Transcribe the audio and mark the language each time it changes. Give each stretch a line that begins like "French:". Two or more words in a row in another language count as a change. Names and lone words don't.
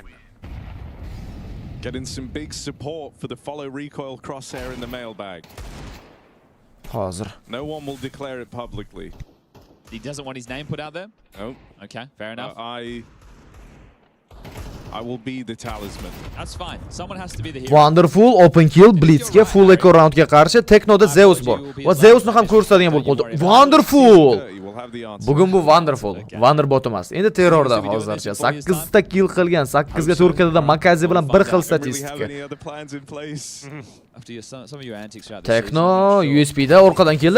English: Getting some big support for the follow recoil crosshair in the mailbag.
Uzbek: Hozir.
English: No one will declare it publicly. He doesn't want his name put out there? No. Okay, fair enough. I will be the talisman. That's fine. Someone has to be the hero.
Uzbek: Wonderful
English: open kill
Uzbek: Blitzga
English: full echo
Uzbek: roundga qarshi Teknoda Zeus bor. Va Zeusni ham ko'rsatadigan bo'lib qoldi. Wonderful. Bugun bu wonderful. Wonderbot emas. Endi terrorda hozircha 8 ta kill qilgan, 8 ga 4 kadada Makazi bilan bir xil statistika. Tekno USB da orqadan keldi.